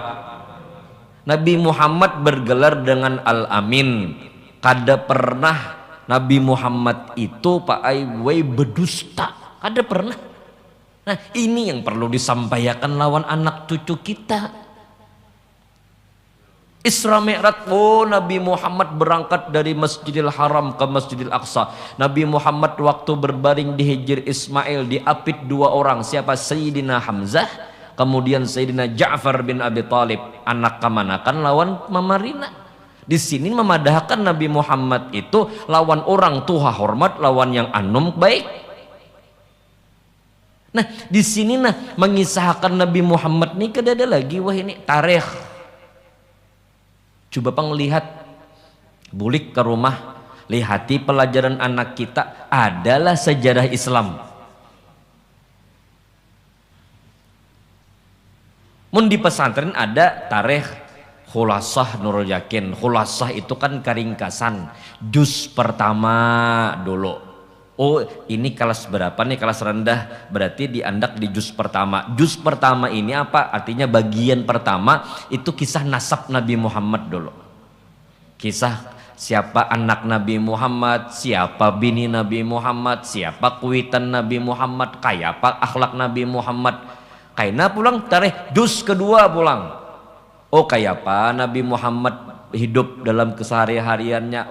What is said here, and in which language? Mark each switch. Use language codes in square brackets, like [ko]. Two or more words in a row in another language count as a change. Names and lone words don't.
[id] Nabi Muhammad bergelar dengan Al-Amin. [bjn] Kada pernah Nabi Muhammad itu Pak Aiwai berdusta. Kada pernah. Nah ini yang perlu disampaikan lawan anak cucu kita. [id] Isra Mi'raj, oh Nabi Muhammad berangkat dari Masjidil Haram ke Masjidil Aqsa. Nabi Muhammad waktu berbaring di Hijr Ismail diapit 2 orang. Siapa? Sayyidina Hamzah, kemudian Sayyidina Ja'far bin Abi Thalib. [bjn] Anak kemanakan lawan Mama Rina. Di sini memadahkan Nabi Muhammad itu lawan orang tua hormat, lawan yang anum baik. Nah di sini mengisahkan Nabi Muhammad nih kada ada lagi wah ini tarikh. Coba pang lihat bulik ke rumah, lihati pelajaran anak kita adalah sejarah Islam. Mun di pesantren ada tarikh Khulasah Nurul Yakin. [id] Khulasah itu kan keringkasan juz pertama dulu. [bjn] Oh ini kelas berapa nih, kelas rendah, berarti diandak di juz pertama. [id] Juz pertama ini apa? Artinya bagian pertama itu kisah nasab Nabi Muhammad dulu. [bjn] Kisah siapa anak Nabi Muhammad, siapa bini Nabi Muhammad, siapa kuitan Nabi Muhammad, kayak apa akhlak Nabi Muhammad. Kaina pulang tarikh juz kedua pulang. Oh kayak apa Nabi Muhammad hidup dalam kesehari-hariannya.